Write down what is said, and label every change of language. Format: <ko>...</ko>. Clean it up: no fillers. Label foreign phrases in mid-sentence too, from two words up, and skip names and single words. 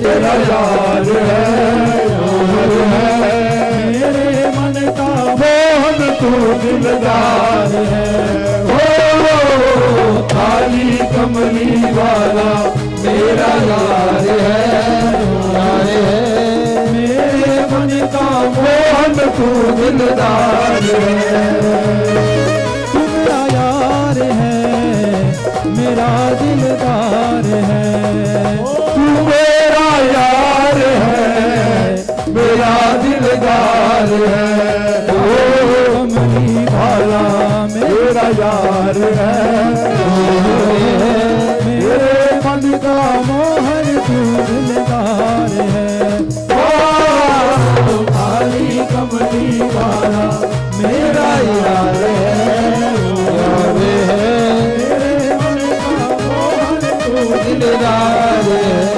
<pa>ਤੇਰਾ ਯਾਰ ਹੈ, ਯਾਰ ਹੈ ਮੇਰੇ ਮਨ ਦਾ ਮੋਹਨ ਤੂੰ ਦਿਲਦਾਰ ਹੈ। ਹੋ ਕਾਲੀ ਕਮਲੀ ਵਾਲਾ ਮੇਰਾ ਯਾਰ ਹੈ, ਯਾਰ ਹੈ ਮੇਰੇ ਮਨ ਦਾ ਮੋਹਨ ਤੂੰ ਦਿਲਦਾਰ ਹੈ।</pa> <hi>तू मेरा यार है, मेरा दिलदार है। तू मेरा यार है, मेरा दिलदार है। ओ कमली वाला मेरा यार है, मेरे मन का मोहन तू दिलदार है। काली कमली वाला मेरा यार है, यार है मेरे मन का मोहन तू दिलदार है।</hi>